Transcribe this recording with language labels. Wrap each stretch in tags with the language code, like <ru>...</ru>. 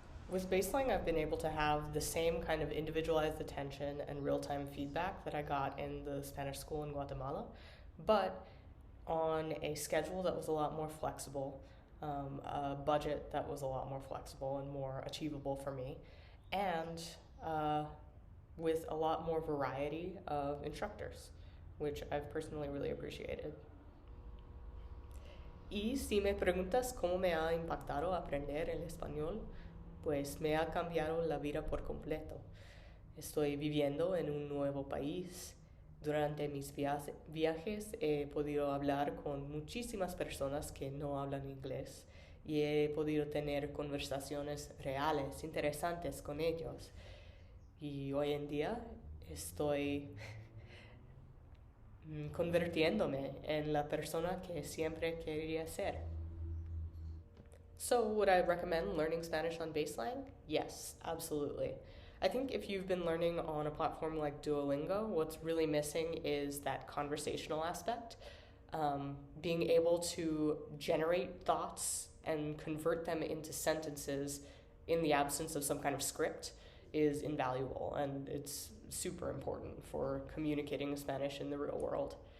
<en>With BaseLang, I've been able to have the same kind of individualized attention and real-time feedback that I got in the Spanish school in Guatemala, but on a schedule that was a lot more flexible, a budget that was a lot more flexible and more achievable for me, and with a lot more variety of instructors, which I've personally really appreciated.</en> <es>Y si me preguntas cómo me ha impactado aprender el español, pues me ha cambiado la vida por completo. Estoy viviendo en un nuevo país. Durante mis viajes he podido hablar con muchísimas personas que no hablan inglés y he podido tener conversaciones reales, interesantes con ellos. Y hoy en día estoy convirtiéndome en la persona que siempre quería ser.</es> <en>So, would I recommend learning Spanish on BaseLang? Yes, absolutely. I think if you've been learning on a platform like Duolingo, what's really missing is that conversational aspect. Being able to generate thoughts and convert them into sentences in the absence of some kind of script is invaluable, and it's super important for communicating Spanish in the real world.</en>